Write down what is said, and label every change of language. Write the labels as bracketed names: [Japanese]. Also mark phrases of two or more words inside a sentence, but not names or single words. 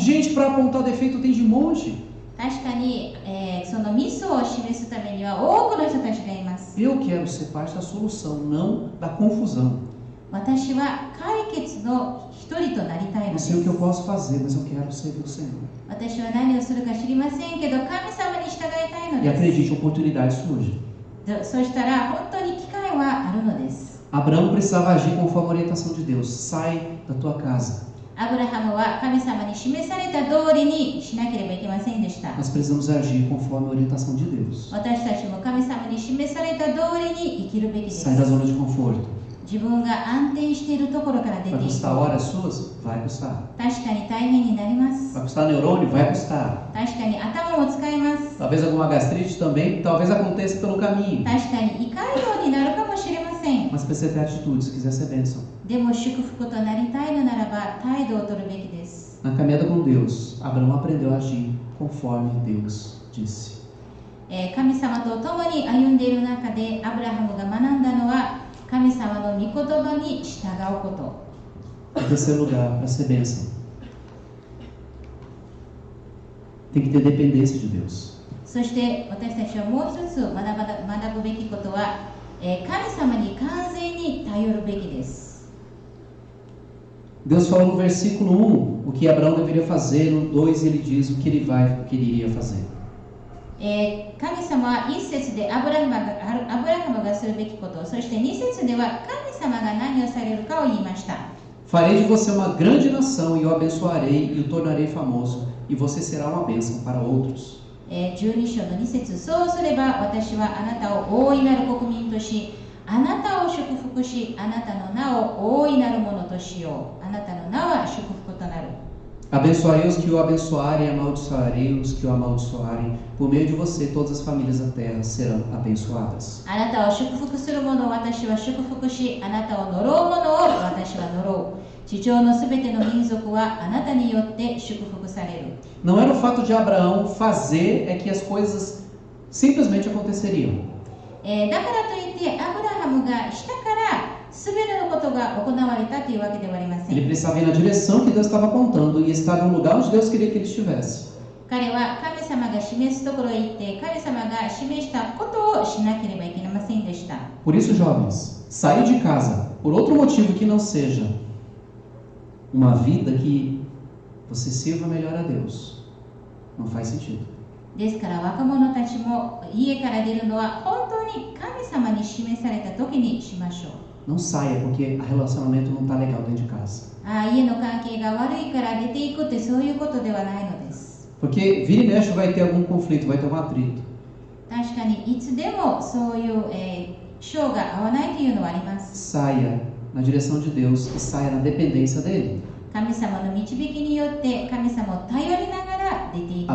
[Portuguese] Gente, para apontar defeito tem de monte. [Japanese] 確かに、そのミスを示すためには多くの人たちがいます。 [Portuguese] Eu quero ser parte da solução, não da confusão. [Japanese] 私は解決の一人となりたいの [Portuguese] Não [Japanese] で [Portuguese] sei o [Japanese] す。 [Portuguese] que eu posso fazer, mas eu quero servir o Senhor. [Japanese] 私は何をするか知りませんけど神様に従いたいの [Portuguese] E [Japanese] で [Portuguese] acredite, oportunidade surge. [Japanese] す。そしたら本当に機会はあるのです。 [Portuguese] Abraão precisava agir conforme a orientação de Deus. Sai da tua casa. [Japanese] アブラハムは神様に示された通りにしなければいけませんでした。 [Portuguese] Nós precisamos agir conforme a orientação de Deus. [Japanese] 私たちも神様に示された通りに生きるべきです。 [Portuguese] Sai da zona de conforto. [Japanese] 自分が安定しているところから出て [Portuguese] Vai [Japanese] いく。 [Portuguese] custar horas suas? Vai custar. [Japanese] 確かに大変になります。 [Portuguese] Vai custar neurônio? Vai custar. [Japanese] 確かに頭も使います。 [Portuguese] Talvez alguma gastrite também, talvez aconteça pelo caminho. [Japanese] 確かに胃潰瘍になるかもしれません。 [Portuguese] Mas precisa ter atitude se quiser ser bênção. [Japanese] でも祝福となりたいのならば態度を取るべきです。 [Portuguese] Na caminhada com Deus, Abraão aprendeu a agir conforme Deus disse. [Japanese] 神様と共に歩んでいる中でアブラハムが学んだのは神様の御言葉に従うこと。 [Portuguese] Em terceiro lugar, para ser bênção, tem que ter dependência de Deus. [Japanese] そして私たちはもう一つ学ぶべきことは、神様に完全に頼るべきです。 [Portuguese] Deus falou no versículo 1 o que Abraão deveria fazer, no 2 ele diz o que ele iria fazer. [Japanese] 神様は一節でアブラハムがするべきこと、そして二節では神様が何をされるかを言いました。 [Portuguese] Farei de você uma grande nação e o abençoarei e o tornarei famoso, e você será uma bênção para outros. [Japanese] 12 章の2節、そうすれば私はあなたを大いなる国民とし、あなたを祝福し、あなたの名を大いなるものとしよう。あなたの名は祝福となる。 [Portuguese] Abençoarei os que o abençoarem e amaldiçoarei os que o amaldiçoarem. Por meio de você, todas as famílias da terra serão abençoadas. [Japanese] あなたを祝福する者を私は祝福し、あなたを呪う者を私は呪う。地上のすべての民族はあなたによって祝福される。 [Portuguese] Não era o fato de Abraão fazer, é que as coisas simplesmente aconteceriam. [Japanese] だからといってアブラハムがしたからすべてのことが行われたというわけではありません。 [Portuguese] Ele precisava ir na direção que Deus estava apontando e estar no lugar onde Deus queria que ele estivesse. [Japanese] 彼は神様が示すところへ行って神様が示したことをしなければいけませんでした。 [Portuguese] Por isso, jovens, sair de casa por outro motivo que não seja uma vida que você sirva melhor a Deus não faz sentido. [Japanese] ですから若者たちも家から出るのは本当に神様に示された時にしましょう。 [Portuguese] Não saia porque o relacionamento não está legal dentro de casa. [Japanese] 家の関係が悪いから出ていくってそういうことではないのです。 [Portuguese] Porque vira e mexe vai ter algum conflito, vai ter um atrito. [Japanese] 確かにいつでもそういう性が合わないというのはあります。 [Portuguese] Saia na direção de Deus e saia na dependência dele. [Japanese] 神様の導きによって神様を頼りながら出ていきま